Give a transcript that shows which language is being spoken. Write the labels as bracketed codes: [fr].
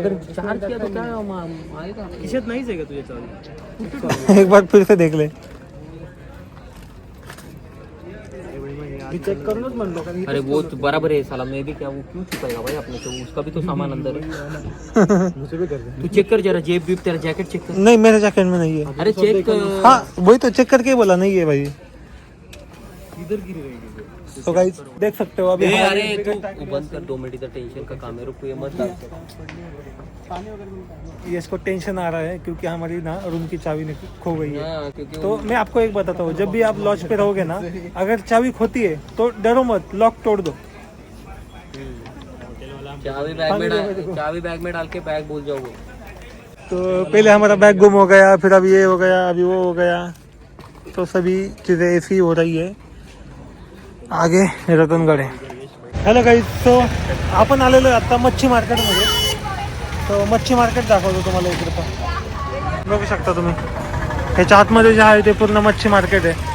[hi] अगर चार्ज किया तो क्या आएगा. [mr] खिशात नाहीच आहे का तुझ्या चालू. [hi] एक बार फिर से देख ले. [mr] मी चेक करूनच म्हणलो कारण [hi] अरे वो तो बराबर है साला, मैं भी क्या वो क्यों छुपाएगा भाई अपने से, उसका भी तो सामान अंदर है। मुझे भी कर दे। तू चेक कर जरा, जेब बीब तेरा जैकेट चेक कर। नहीं मेरे जैकेट में नहीं है। अरे चेक कर। हाँ वही तो चेक करके बोला नहीं है भाई। इधर गिरी रहेगी। तो गाइस देख सकते हो अभी ए, हमारे अरे तू बंद कर 2 मिनट, इधर टेंशन का काम है, रुक ये मत डाल। ये इसको टेंशन आ रहा है क्योंकि हमारी ना रूम की चाबी खो गई है। हाँ, क्योंकि तो मैं आपको एक बताता हूँ, जब भी आप लॉज पे रहोगे ना, अगर चाबी खोती है तो डरो मत, लॉक तोड़ दो। चाबी बैग में डाल के बैग भूल जाओगे। तो पहले हमारा बैग गुम हो गया, फिर अभी ये हो गया, अभी वो हो गया, तो सभी चीज़ें ऐसी हो रही है। [mr] आगे रतनगड आहे। हॅलो गाईज, सो आपण आलेलो आहे आता मच्छी मार्केटमध्ये। तो मच्छी मार्केट दाखवतो तुम्हाला इकडे, पण बघू शकता तुम्ही ह्याच्या आतमध्ये जे आहे ते पूर्ण मच्छी मार्केट आहे।